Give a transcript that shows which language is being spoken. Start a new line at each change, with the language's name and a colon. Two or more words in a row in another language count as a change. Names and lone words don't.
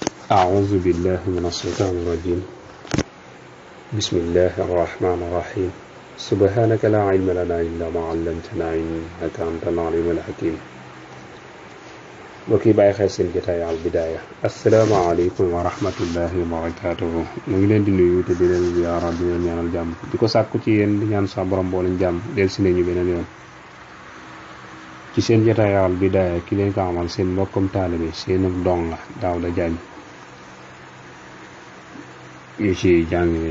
Arabic: أعوذ بالله من الشيطان الرجيم بسم الله الرحمن الرحيم سبحانك لا علم لنا إلا ما علمتنا إنك أنت العليم الحكيم
Wolof: mbokk yi bàyyi xel seen jotaay Al Bidaaya
Arabic: السلام عليكم ورحمة الله وبركاته
Wolof: mu ngi leen di nuyu te di leen ziyaara di leen ñaanal jàmm di ko sàkku ci yéen di ñaan sa borom boo leen jàmm del si nañu beneen yoon ci seen jotaay Al Bidaaya ki leen ko amal seen mbokkum taalibe seen dong la Daouda Diagne ñu ci jàngale